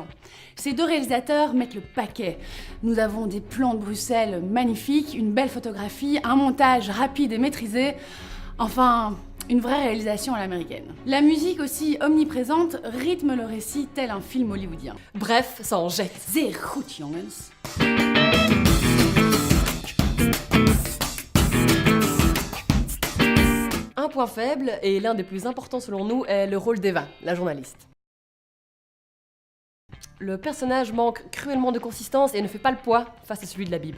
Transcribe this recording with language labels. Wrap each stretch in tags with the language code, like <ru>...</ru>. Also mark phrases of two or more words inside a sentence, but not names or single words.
<fr>Ces deux réalisateurs mettent le paquet. Nous avons des plans de Bruxelles magnifiques, une belle photographie, un montage rapide et maîtrisé. Enfin, une vraie réalisation à l'américaine. La musique aussi omniprésente rythme le récit tel un film hollywoodien. Bref, ça en jette.</fr> <nl>Sehr goed, jongens.</nl> <fr>Un point faible, et l'un des plus importants selon nous, est le rôle d'Eva, la journaliste. Le personnage manque cruellement de consistance et ne fait pas le poids face à celui de Labib.</fr>